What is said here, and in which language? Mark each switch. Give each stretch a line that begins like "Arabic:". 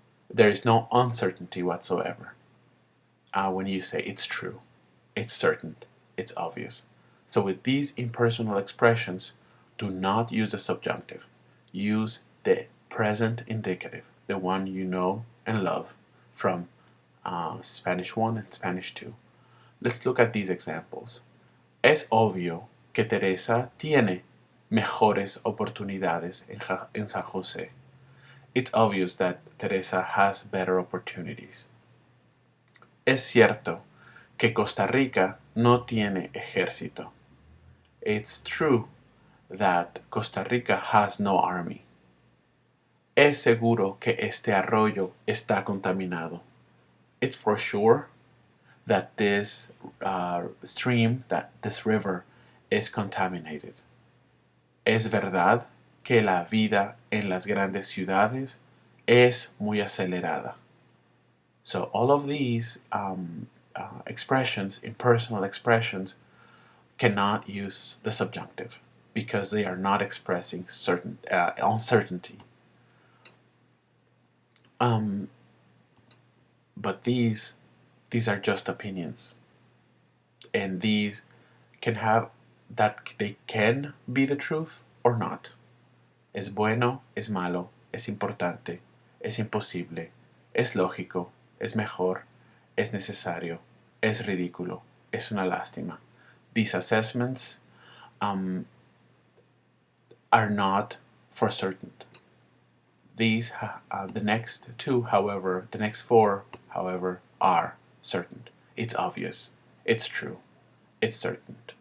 English: There is no uncertainty whatsoever. When you say it's true, it's certain, it's obvious. So with these impersonal expressions, do not use the subjunctive. Use the present indicative, the one you know and love from Spanish 1 and Spanish 2. Let's look at these examples.
Spanish: Es obvio que Teresa tiene mejores oportunidades en San Jose.
English: It's obvious that Teresa has better opportunities.
Spanish: Es cierto que Costa Rica no tiene ejército.
English: It's true that Costa Rica has no army.
Spanish: Es seguro que este arroyo está contaminado.
English: It's for sure that this stream, that this river, is contaminated.
Spanish: Es verdad que la vida en las grandes ciudades es muy acelerada.
English: So all of these expressions, impersonal expressions, cannot use the subjunctive because they are not expressing certain uncertainty. But these are just opinions, and these can have that they can be the truth or not.
Spanish: Es bueno, es malo, es importante, es imposible, es lógico, es mejor, es necesario, es ridículo, es una lástima.
English: These assessments are not for certain. These, the next two, however, the next four, however, are certain. It's obvious. It's true. It's certain.